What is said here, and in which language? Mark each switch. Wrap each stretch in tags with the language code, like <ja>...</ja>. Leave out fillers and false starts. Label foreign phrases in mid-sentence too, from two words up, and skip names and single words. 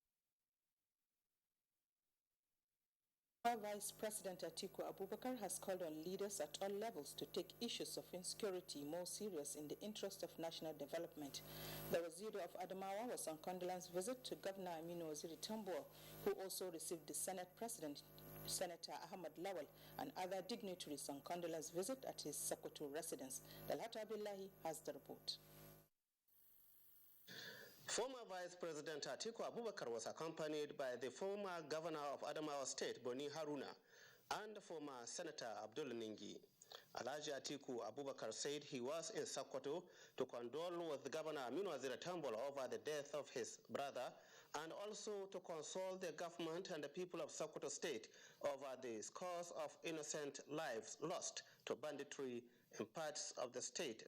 <en>Vice President Atiku Abubakar has called on leaders at all levels to take issues of insecurity more serious in the interest of national development. The Waziri of Adamawa was on condolence visit to Governor Aminu Waziri Tambuwal, who also received the Senate President Senator Ahmad Lawal and other dignitaries on condolence visit at his Sokoto residence. Dalhatu Abdullahi has the report. Former Vice President Atiku Abubakar was accompanied by the former Governor of Adamawa State, Boni Haruna, and former Senator Abdul Ningi. Alhaji Atiku Abubakar said he was in Sokoto to condole with Governor Aminu Waziri Tambuwal over the death of his brother, and also to console the government and the people of Sokoto State over the scores of innocent lives lost to banditry in parts of the state.</en>